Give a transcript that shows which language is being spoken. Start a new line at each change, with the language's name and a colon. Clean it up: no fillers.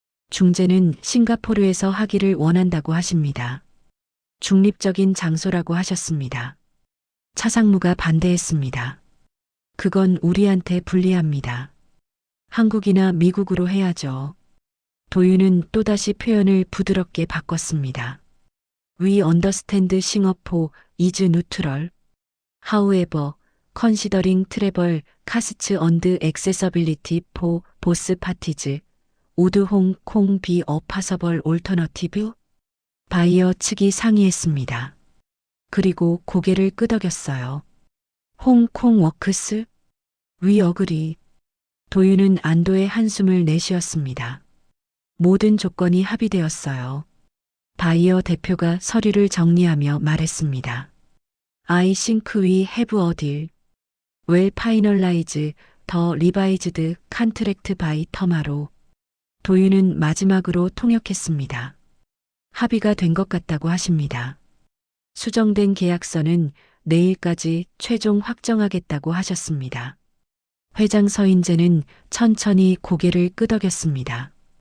Korean: 중재는 싱가포르에서 하기를 원한다고 하십니다. 중립적인 장소라고 하셨습니다. 차상무가 반대했습니다. 그건 우리한테 불리합니다. 한국이나 미국으로 해야죠. 도윤은 또다시 표현을 부드럽게 바꿨습니다.
English: We understand Singapore is neutral. However, considering travel costs and accessibility for both parties, would Hong Kong be a possible alternative?
Korean: 바이어 측이 상의했습니다. 그리고 고개를 끄덕였어요.
English: 홍콩 워크스? 위 어그리.
Korean: 도윤은 안도의 한숨을 내쉬었습니다. 모든 조건이 합의되었어요. 바이어 대표가 서류를 정리하며 말했습니다.
English: I think we have a deal. Well finalize the revised contract by tomorrow.
Korean: 도윤은 마지막으로 통역했습니다. 합의가 된 것 같다고 하십니다. 수정된 계약서는 내일까지 최종 확정하겠다고 하셨습니다. 회장 서인재는 천천히 고개를 끄덕였습니다.